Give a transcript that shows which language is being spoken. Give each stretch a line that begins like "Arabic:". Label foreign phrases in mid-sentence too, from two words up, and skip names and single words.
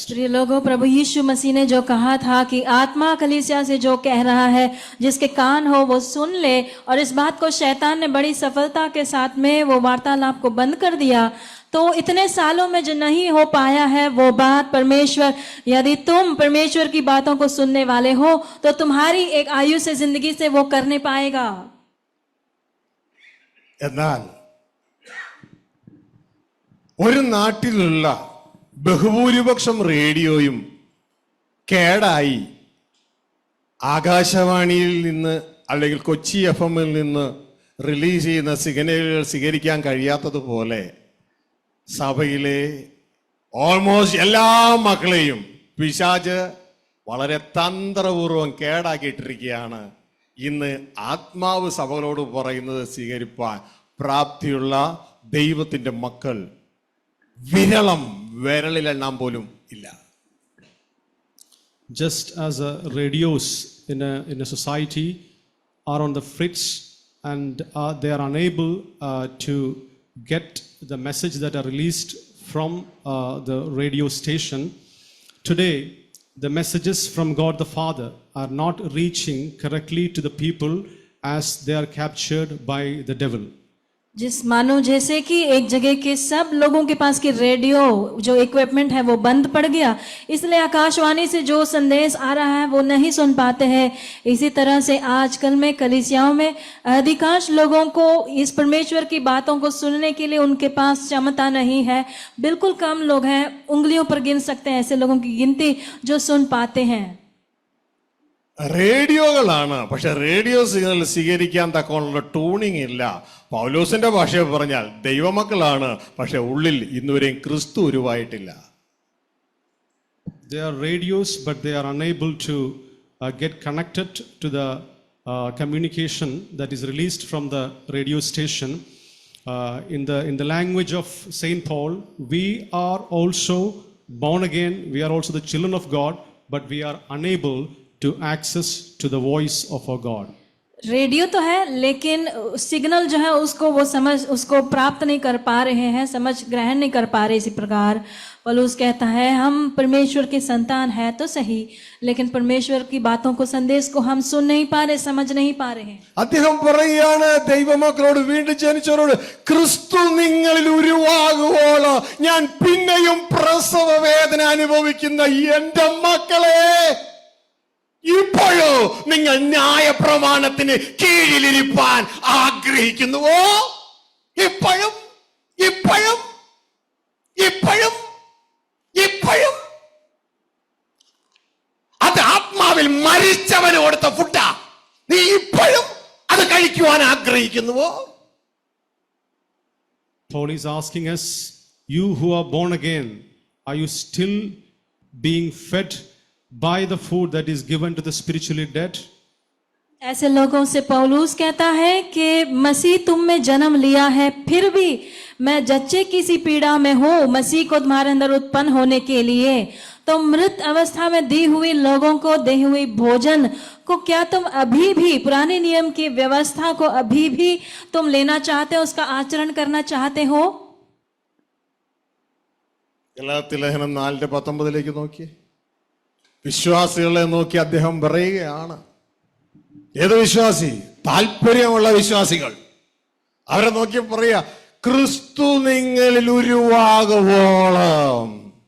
Hindi: प्रिय लोगों, प्रभु यीशु मसीह ने जो कहा था कि आत्मा कलीसिया से जो कह रहा है, जिसके कान हो वो सुन ले, और इस बात को शैतान ने बड़ी सफलता के साथ में वो वार्तालाप को बंद कर दिया. तो इतने सालों में जो नहीं हो पाया है वो बात, परमेश्वर, यदि तुम परमेश्वर की बातों को सुनने वाले हो तो तुम्हारी एक आयु से जिंदगी से वो करने पाएगा.
Malayalam: എന്നാൽ ഒരു നാട്ടിലുള്ള ബഹുഭൂരിപക്ഷം റേഡിയോയും കേടായി ആകാശവാണിയിൽ നിന്ന് അല്ലെങ്കിൽ കൊച്ചി FM-ൽ നിന്ന് റിലീസ് ചെയ്യുന്ന സിഗ്നലുകൾ സ്വീകരിക്കാൻ കഴിയാത്തതുപോലെ സഭയിലെ ഓൾമോസ്റ്റ് എല്ലാ മക്കളെയും പിശാച് വളരെ തന്ത്രപൂർവം കേടാക്കിയിട്ടിരിക്കുകയാണ്. ഇന്ന് ആത്മാവ് സഭകളോട് പറയുന്നത് സ്വീകരിപ്പാൻ പ്രാപ്തിയുള്ള ദൈവത്തിന്റെ മക്കൾ വിരലിലെണ്ണാൻ പോലും ഇല്ല.
English: Just as radios in a society are on the fritz and they are unable to get the message that are released from the radio station, today the messages from God the Father are not reaching correctly to the people as they are captured by the devil.
Hindi: जिस मानो जैसे कि एक जगह के सब लोगों के पास की रेडियो जो इक्विपमेंट है वो बंद पड़ गया, इसलिए आकाशवाणी से जो संदेश आ रहा है वो नहीं सुन पाते हैं. इसी तरह से आजकल में कलीसियाओं में अधिकांश लोगों को इस परमेश्वर की बातों को सुनने के लिए उनके पास क्षमता नहीं है. बिल्कुल कम लोग हैं, उंगलियों पर गिन सकते हैं ऐसे लोगों की गिनती जो सुन पाते हैं.
Malayalam: റേഡിയോകളാണ്, പക്ഷെ റേഡിയോ സിഗ്നൽ സ്വീകരിക്കാൻ തക്കമുള്ള ട്യൂണിങ് ഇല്ല. പൗലോസിന്റെ ഭാഷയിൽ പറഞ്ഞാൽ ദൈവമക്കളാണ്, പക്ഷെ ഉള്ളിൽ ഇന്നുവരെയും ക്രിസ്തു ഉരുവായിട്ടില്ല.
English: They are radios, but they are unable to get connected to the communication that is released from the radio station. In the language of Saint Paul, we are also born again. We are also the children of God, but we are unable to access to the voice of our God.
Hindi: रेडियो तो है लेकिन सिग्नल जो है उसको प्राप्त नहीं कर पा रहे हैं, समझ ग्रहण नहीं कर पा रहे. इसी प्रकार पौलुस कहता है हम परमेश्वर के संतान है तो सही, लेकिन परमेश्वर की बातों को, संदेश को हम सुन नहीं पा रहे, समझ नहीं पा रहे हैं.
Malayalam: അദ്ദേഹം പറയുകയാണ് ദൈവമക്കളോട്, വീണ്ടും ജനിച്ചവരോട്, ക്രിസ്തു നിങ്ങളിൽ ഉരുവാകുവോളം ഞാൻ പിന്നെയും പ്രസവ വേദന അനുഭവിക്കുന്ന എന്റെ മക്കളെ, ഇപ്പോഴോ നിങ്ങൾ ന്യായ പ്രമാണത്തിന് കീഴിലിരിപ്പാൻ ആഗ്രഹിക്കുന്നുവോ? ഇപ്പോഴും ഇപ്പോഴും ഇപ്പോഴും ഇപ്പോഴും അത് ആത്മാവിൽ മരിച്ചവന് കൊടുത്ത ഫുഡാ. നീ ഇപ്പോഴും അത് കഴിക്കുവാൻ ആഗ്രഹിക്കുന്നുവോ?
English: Paul is asking us, you who are born again, are you still being fed by the food that is given to the spiritually dead?
Hindi: ऐसे लोगों से पौलुस कहता है कि मसीह तुम में जन्म लिया है, फिर भी मैं जच्चे की सी पीड़ा में हूँ मसीह को तुम्हारे अंदर उत्पन्न होने के लिए. तो मृत अवस्था में दी हुई लोगों को दी हुई भोजन को क्या तुम अभी भी पुराने नियम की व्यवस्था को अभी भी तुम लेना चाहते हो, उसका आचरण करना चाहते हो?
Malayalam: ഗലാത്യ ലേഖനം 4:19 നോക്കിയേ. വിശ്വാസികളെ നോക്കി അദ്ദേഹം പറയുകയാണ്, ഏത് വിശ്വാസി? താല്പര്യമുള്ള വിശ്വാസികൾ. അവരെ നോക്കി പറയാ, ക്രിസ്തു നിങ്ങളിൽ ഉരുവാകുവോളം.